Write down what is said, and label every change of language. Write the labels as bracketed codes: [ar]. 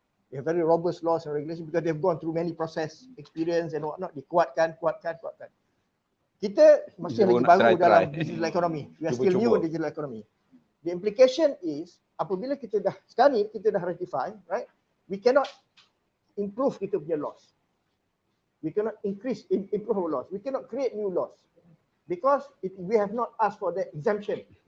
[en] They have very robust laws and regulations because they've gone through many process, experience and whatnot. [ms] Dikuatkan. Kita masih lagi baru dalam digital economy. [en] We are still new in digital economy. The implication is [ms] apabila kita dah ratify, [en] right? We cannot improve [ms] kita punya laws. [en] We cannot improve our laws. We cannot create new laws because we have not asked for that exemption.